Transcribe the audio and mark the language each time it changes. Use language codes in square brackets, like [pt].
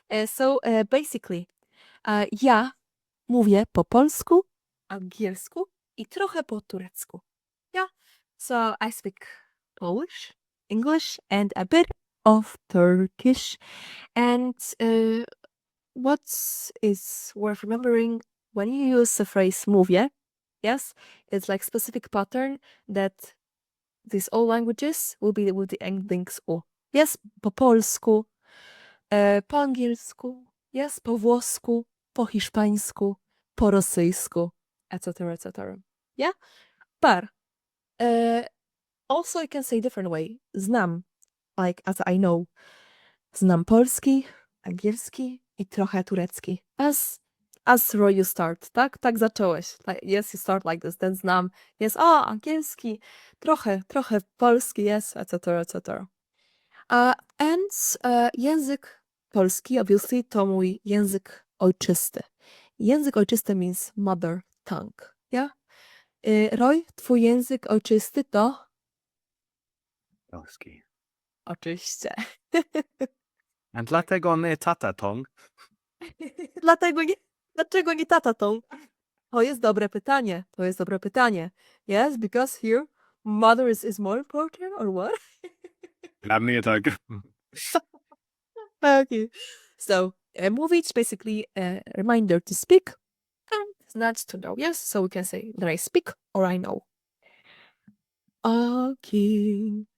[en] So basically, [pl] ja mówię po polsku, angielsku i trochę po turecku. [en] Yeah. So I speak Polish, English, and a bit of Turkish. And what is worth remembering when you use the phrase mówię, yes, it's like specific pattern that these all languages will be with the endings u. [pl] Yes, po polsku, po angielsku, yes, po włosku, po hiszpańsku, po rosyjsku, etc., etc. [en] Yeah? But also you can say different way. Znam, like as I know. [pl] Znam polski, angielski i trochę turecki. [en] As Roy you start, [pl] tak? Tak zacząłeś. [en] Like, yes, you start like this. Then znam, yes, angielski, trochę polski, yes, etc., etc. [pl] And język polski, obviously, to mój język ojczysty. Język ojczysty [en] means mother tongue, yeah? [pl] Roy, twój język ojczysty to? Polski. Oczywiście. A dlatego nie tata tongue. Dlaczego nie tata tongue? To jest dobre pytanie. [en] Yes, because here mother is more important or what? [pl] Dla mnie tak. [en] Okay. So, mówić basically a reminder to speak and znać to know. Yes, so we can say that I speak or I know. Okay.